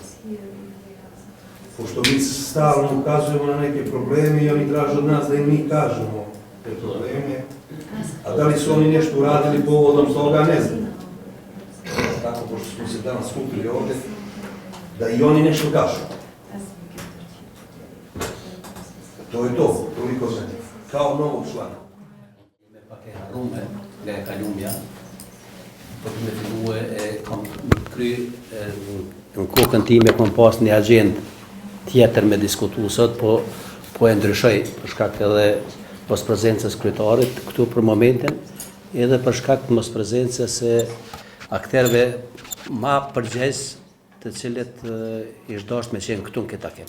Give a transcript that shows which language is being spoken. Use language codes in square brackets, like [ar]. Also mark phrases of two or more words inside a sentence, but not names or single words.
[sr] Pošto mi stalno ukazujemo na neke probleme i oni traže od nas da im mi kažemo te probleme, a da li su oni nešto uradili povodom toga, ne znam. Tako, pošto smo se danas skupili ovde, da i oni nešto kažu. To je to, toliko mene, kao novog člana. [sq] Me pak e harrume nga e kalumja, po të me fillu kam kry në kokën time kam pas një agjend tjetër me diskutu sot, po e ndryshoj për shkak edhe mos prezencës kryetarit këtu për momentin, edhe për shkak mos prezencës e akterëve ma përgjegjës të cilët ishtë dashur me qenë këtu në këtë takim.